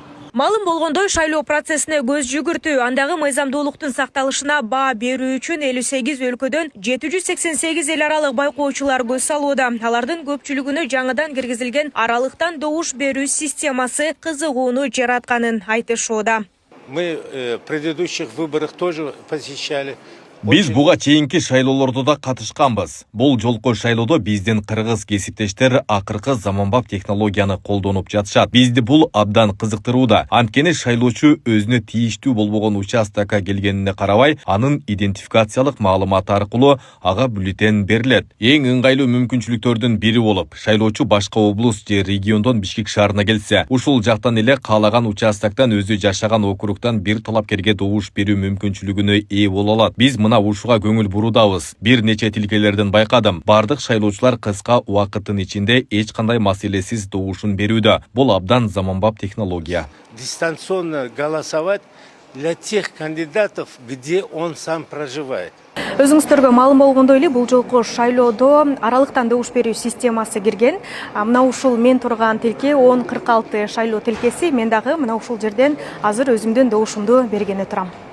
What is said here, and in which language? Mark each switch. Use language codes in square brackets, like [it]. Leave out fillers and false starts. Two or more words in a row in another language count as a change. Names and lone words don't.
[ky] Малым болгондой шайлоо процессине көз жүгүртүү, андагы мыйзамдуулуктун сакталышына баа берүү үчүн 58 өлкөдөн 788 эл аралык байкоочулар көз салууда. Алардын көпчүлүгүнө жаңыдан киргизилген аралыктан добуш берүү системасы кызыгууну жаратканын айтышууда. [ru] Мы в предыдущих выборах тоже посещали. [ky] Биз буга чейинки шайлоолордо да катышканбыз. Бул жолку шайлоодо биздин кыргыз кесиптештер акыркы заманбап технологияны колдонуп жатышат. Бизди бул абдан кызыктырууда. Анткени шайлоочу өзүнө тийиштүү болбогон участокко келгенине карабай, анын идентификациялык маалыматы аркылуу ага бюллетен берилет. Эң ыңгайлуу мүмкүнчүлүктөрдүн бири болуп, шайлоочу башка облус же региондон Бишкек шаарына келсе, ушул жактан эле каалаган участоктон өзү жашаган округтан бир талапкерге добуш берүү мүмкүнчүлүгүнө ээ боло алат. Биз мына ушуга көңүл буруудабыз. Бир нече тилкелерден байкадым. Бардык шайлоочулар кыска убакыттын ичинде эч кандай маселесиз добушун берүүдө. Бул абдан заманбап технология. [ru] Дистанционно голосовать для тех кандидатов, где он сам проживает. [ky] Өзүңүздөргө маалым болгондой эле бул жолку шайлоодо аралыктан добуш берүү системасы кирген. Мына ушул мен турган тилке 1046 шайлоо тилкеси. Мен дагы мына ушул жерден азыр өзүмдүн добушумду бергени турам.